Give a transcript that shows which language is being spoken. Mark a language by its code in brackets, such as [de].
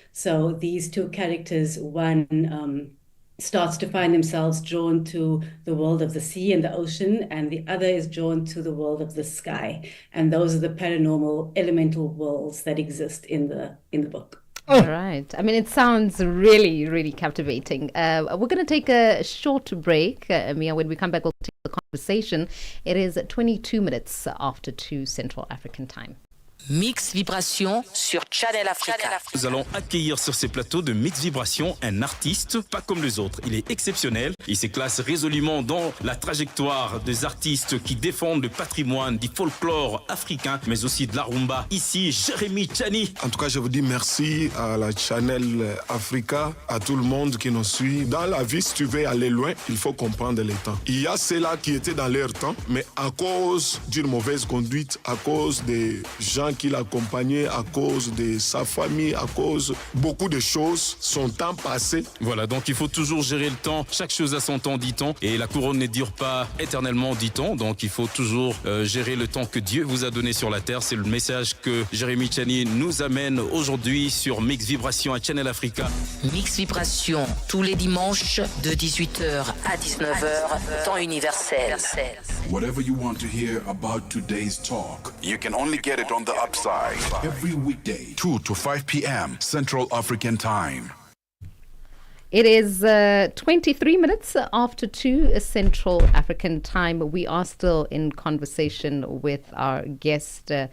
[en] So these two characters, one starts to find themselves drawn to the world of the sea and the ocean, and the other is drawn to the world of the sky. And those are the paranormal elemental worlds that exist in the book. All right. I mean, it sounds really, really captivating. We're going to take a short break, Mia. When we come back, we'll take the conversation. It is 22 minutes after 2 Central African time. [fr] Mix Vibration sur Channel Africa. Nous allons accueillir sur ces plateaux de Mix Vibration un artiste pas comme les autres. Il est exceptionnel. Il se classe résolument dans la trajectoire des artistes qui défendent le patrimoine du folklore africain, mais aussi de la rumba. Ici, Jérémy Tchani. En tout cas, je vous dis merci à la Channel Africa, à tout le monde qui nous suit. Dans la vie, si tu veux aller loin, il faut comprendre les temps. Il y a ceux-là qui étaient dans leur temps, mais à cause d'une mauvaise conduite, à cause des gens qui l'accompagnait, à cause de sa famille, à cause beaucoup de choses, son temps passé. Voilà, donc il faut toujours gérer le temps. Chaque chose a son temps, dit-on. Et la couronne ne dure pas éternellement, dit-on. Donc il faut toujours gérer le temps que Dieu vous a donné sur la terre. C'est le message que Jérémy Tchani nous amène aujourd'hui sur Mix Vibration à Channel Africa. Mix Vibration, tous les dimanches de 18h à 19h, temps universel. [en] Whatever you want to hear about today's talk, you can only get it on the upside. Every weekday, 2 to 5 p.m. Central African Time. It is 23 minutes after 2 Central African Time. We are still in conversation with our guest.